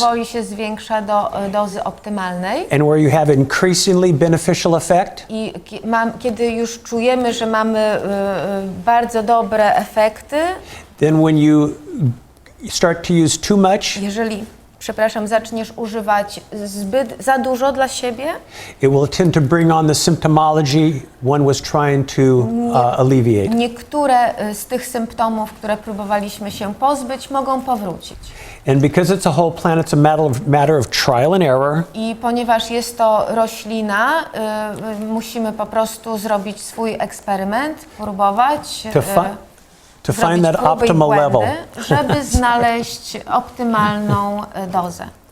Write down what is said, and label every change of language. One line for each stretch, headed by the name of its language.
Polish: powoli się zwiększa do dozy optymalnej.
English: and where you have increasingly beneficial effect.
Polish: I kiedy już czujemy, że mamy bardzo dobre efekty,
English: Then when you start to use too much,
Polish: jeżeli, zaczniesz używać za dużo dla siebie,
English: it will tend to bring on the symptomology one was trying to alleviate.
Polish: niektóre z tych symptomów, które próbowaliśmy się pozbyć, mogą powrócić.
English: And because it's a whole plant, it's a matter of trial and error.
Polish: I ponieważ jest to roślina, musimy po prostu zrobić swój eksperyment, próbować
English: To
Polish: zrobić
English: find that
Polish: próby i
English: optimal
Polish: błędy,
English: level.
Polish: żeby znaleźć optymalną dozę